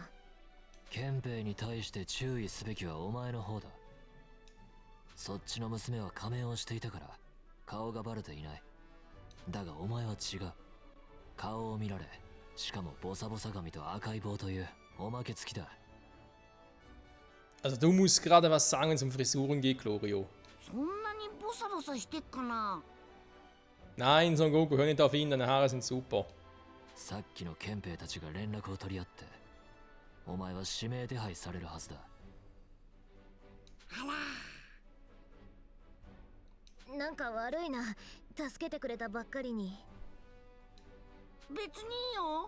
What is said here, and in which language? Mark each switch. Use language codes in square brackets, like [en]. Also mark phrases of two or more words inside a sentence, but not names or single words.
[ja] 憲兵に対して注意すべきはお前の方だ。そっちの娘は仮面をしていたから顔がバレていない。だがお前は違う。顔を見られ、しかもボサボサ髪と赤い棒というおまけ付きだ。 [de] Also du musst gerade was sagen, wenn es um Frisuren geht, Glorio. [ja] そんなにボサボサしてっかな。 [de] Nein, Son Goku, hör nicht auf ihn, deine Haare sind super. [ja] さっきの憲兵たちが連絡を取り合って、お前は指名手配されるはずだ。なんか悪いな、助けてくれたばっかりに。別にいいよ。